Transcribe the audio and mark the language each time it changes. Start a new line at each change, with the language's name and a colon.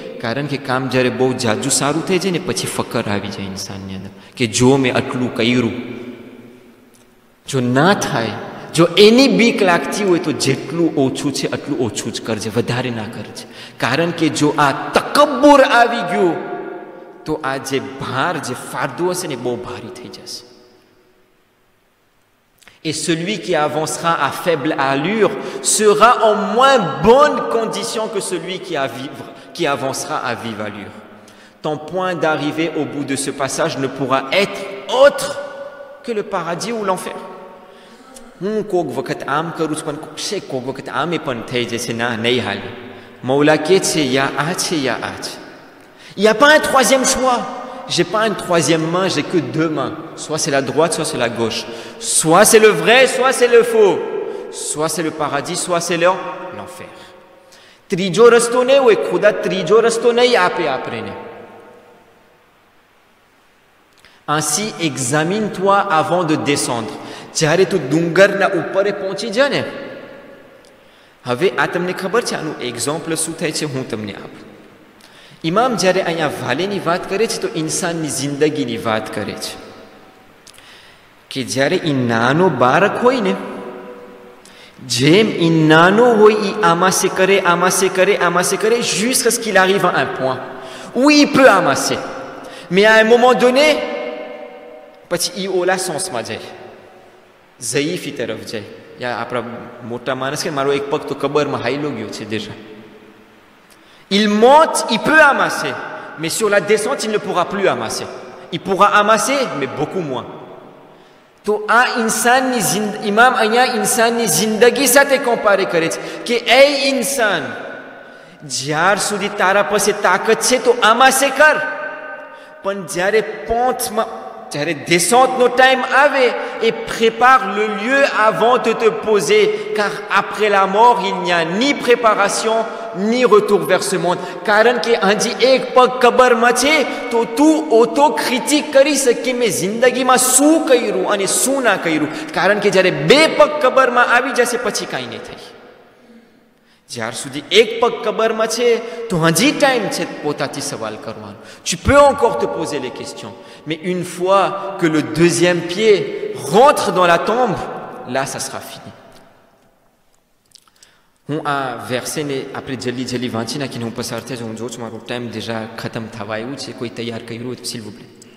Gujarati: કારણ કે કામ જ્યારે બહુ જાજુ સારું થઈ જાય ને પછી ફકર આવી જાય ઇન્સાનની અંદર કે જો મેં આટલું કર્યું, જો ના થાય, જો એની બીક લાગતી હોય તો જેટલું ઓછું છે આટલું ઓછું જ કરજે, વધારે ના કરજે. કારણ કે જો આ તકબ્બુર આવી ગયું તો આ જે ભાર, જે ફારદો હશે ને બહુ ભારી થઈ જશે.
French: Et celui qui avancera à faible allure sera en moins bonne condition que celui qui avancera à vive allure. Ton point d'arrivée au bout de ce passage ne pourra être autre que le paradis ou l'enfer.
Gujarati: હું કોક વખત આમ કરું છું પણ કોક વખત આમે પણ થઈ જશે, ના નહીં હાલે. મૌલા કે છે યા આ છે યા આ છે.
French: Il n'y a pas un troisième choix. J'ai pas une troisième main, j'ai que deux mains. Soit c'est la droite, soit c'est la gauche. Soit c'est le vrai, soit c'est le faux. Soit c'est le paradis, soit c'est l'enfer.
Gujarati: ત્રીજો રસ્તો નહીં હોય, ખુદા ત્રીજો રસ્તો નહીં આપે આપણને.
French: Ainsi, examine-toi avant de descendre.
Gujarati: જ્યારે તું ડુંગરના ઉપર પહોંચી જા ને, હવે આ તમને ખબર છે આનું એક્ઝામ્પલ શું થાય છે, હું તમને આપું. ઇમામ જ્યારે અહીંયા વાલેની વાત કરે છે તો ઇન્સાનની જિંદગીની વાત કરે છે કે જ્યારે એ નાનો બાળક હોય ને, જેમ એ નાનો હોય એ આમાસે કરે, આમાસે કરે, આમાસે કરે,
French: jusqu'à ce qu'il arrive à un point où il peut amasser. Mais à un moment donné,
Gujarati: પછી એ ઓલા સોંસમાં જાય, ઝયીફી તરફ જાય. યા આપણા મોટા માણસ કે મારો એક પગ તો કબરમાં હાઈલો ગયો છે
French: déjà. Il monte, il peut amasser, mais sur la descente, il ne pourra plus amasser. Il pourra amasser, mais beaucoup moins.
Gujarati: તો આ ઇન્સાનની ઇમામ અહીંયા ઇન્સાનની જિંદગી સાથે કમ્પેર કરે છે કે એ ઇન્સાન, જ્યાર સુધી તારા પાસે તાકાત છે તો આમાસે કર, પણ જ્યારે પહોંચમાં, જ્યારે descente time આવે,
French: et prépare le lieu avant de te poser, car après la mort il n'y a ni préparation ni retour vers ce monde.
Gujarati: કારણ કે હજી એક પગ કબરમાં છે તો તું ઓટો ક્રિટિક કરી શકે મેં જિંદગીમાં શું કર્યું અને શું ના કર્યું. કારણ કે જ્યારે બે પગ કબરમાં આવી જશે પછી કાંઈ નહીં થાય. જ્યાર સુધી એક પગ કબરમાં છે તો હજી ટાઈમ છે પોતાથી સવાલ કરવાનો.
French: Tu peux encore te poser les questions, mais une fois que le deuxième pied rentre dans la tombe, là ça sera fini.
Gujarati: હું આ વેર્સેને આપણે જલ્દી વાંચી નાખીને હું પસાર થાય. હું જોઉં છું મારો ટાઈમ
French: déjà
Gujarati: ખતમ થવા આવ્યું છે. કોઈ તૈયાર કર્યું હોય તો
French: s'il vous plaît.